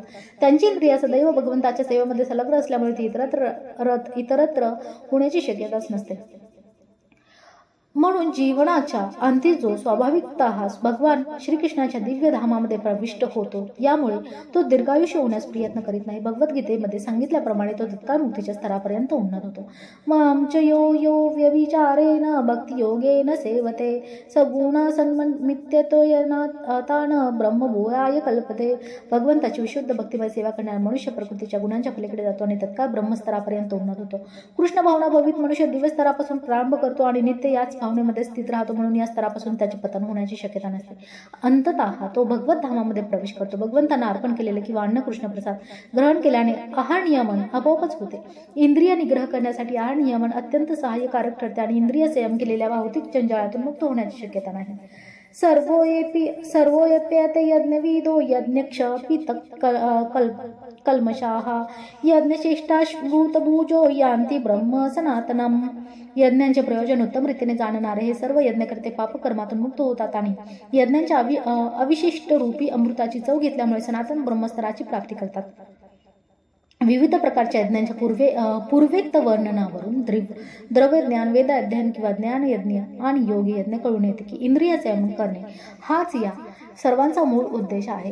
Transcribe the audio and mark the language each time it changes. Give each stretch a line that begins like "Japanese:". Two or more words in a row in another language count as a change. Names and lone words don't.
Marathi: त्यांची इंद्रिय सदैव भगवंताच्या सेवेमध्ये संलग्न असल्यामुळे ती इतरत्र होण्याची शक्यताच नसते. म्हणून जीवनाच्या अंती जो स्वाभाविकतः भगवान श्रीकृष्णाच्या दिव्य धामामध्ये प्रविष्ट होतो, यामुळे तो दीर्घायुष्य होण्यास प्रयत्न करीत नाही. भगवद्गीतेमध्ये सांगितल्याप्रमाणे तो तत्काळ मुक्तीच्या स्तरापर्यंत उन्नत होतो.
Sanskrit: मम च यो व्यभिचारेण भक्तियोगेन सेवते सगुणा सन्मित्यतो तान ब्रह्मभूयाय कल्पते.
Marathi: भगवंताची विशुद्ध भक्तिमय सेवा करणारा मनुष्य प्रकृतीच्या गुणांच्या पलीकडे जातो आणि तत्काळ ब्रह्मस्तरापर्यंत उन्नत होतो. कृष्ण भावना भवित मनुष्य दिव्य स्तरापासून प्रारंभ करतो आणि नित्य याच भावनेमध्ये स्थित राहतो, म्हणून या स्तरापासून त्याचे पतन होण्याची शक्यता नसते. अंततः तो भगवत धामामध्ये प्रवेश करतो. भगवंतांना अर्पण केलेले किंवा अन्न कृष्ण प्रसाद ग्रहण केल्याने आहार नियमन आपोआपच होते. इंद्रिय निग्रह करण्यासाठी आहार नियमन अत्यंत सहाय्यकारक ठरते आणि इंद्रिय संयम केलेल्या भौतिक जंजाळातून मुक्त होण्याची शक्यता नाही.
Sanskrit: सर्वोऽप्यते यज्ञविदो यज्ञक्षपित कल्मषाः यज्ञश्रेष्ठाभूतभुजो यान्ति ब्रह्म सनातनम्.
Marathi: यज्ञांचे प्रयोजन उत्तम रीतीने जाणणारे हे सर्व यज्ञकर्ते पापकर्मातून मुक्त होतात आणि यज्ञांच्या अविशिष्ट रूपी अमृताची चव घेतल्यामुळे सनातन ब्रह्मस्तराची प्राप्ती करतात. विविध प्रकारच्या यज्ञांच्या पूर्वेक्त वर्णनावरून द्रव्य ज्ञान, वेद अध्ययन किंवा ज्ञान यज्ञ आणि योगी यज्ञ कळून येते की इंद्रिय संयम करणे हाच या सर्वांचा मूळ उद्देश आहे.